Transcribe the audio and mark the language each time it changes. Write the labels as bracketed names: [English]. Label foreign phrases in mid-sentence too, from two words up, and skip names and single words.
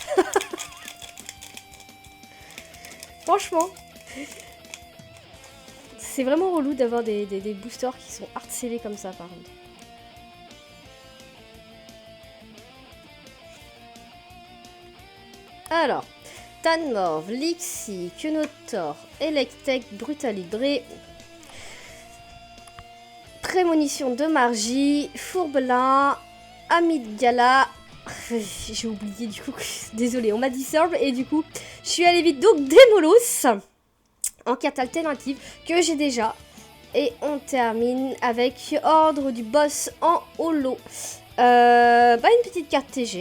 [French] Franchement, c'est vraiment relou d'avoir des boosters qui sont hard scellés comme ça, par contre. Alors, Tanmorv, Lixie, Kunotor, Electek, Brutalibré, Prémonition de Margie, Fourbelin, Amygdala. J'ai oublié du coup, désolé, on m'a dit Serve et du coup, je suis allée vite. Donc, Démolos en carte alternative que j'ai déjà. Et on termine avec Ordre du Boss en holo. Une petite carte TG.